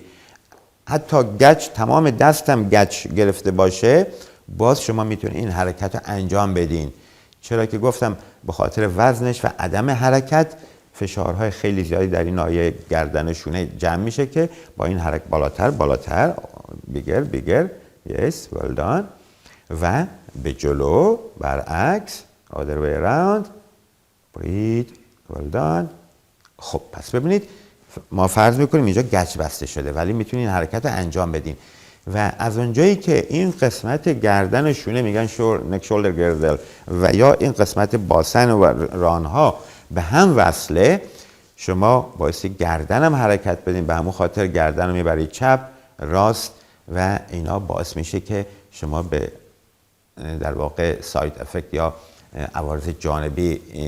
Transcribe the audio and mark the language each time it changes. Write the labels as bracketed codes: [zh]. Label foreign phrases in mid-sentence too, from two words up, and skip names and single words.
[fa] حتی گچ تمام دستم گچ گرفته باشه، باز شما میتونید این حرکت رو انجام بدین. چرا که گفتم به خاطر وزنش و عدم حرکت فشارهای خیلی زیادی در این ناحیه گردن شونه جمع میشه که با این حرکت بالاتر [en] bigger yes well done [fa] و به جلو برعکس [en] other way around breathe well done. [fa] خب پس ببینید ما فرض میکنیم اینجا گچ بسته شده ولی میتونین این حرکت رو انجام بدیم و از اونجایی که این قسمت گردن شونه میگن [en] neck shoulder girdle [fa] و یا این قسمت باسن و رانها به هم وصله، شما بایستی گردن هم حرکت بدین، به همون خاطر گردن رو میبرید چپ راست و اینا باعث میشه که شما به در واقع [en] side effect [fa] یا عوارض جانبی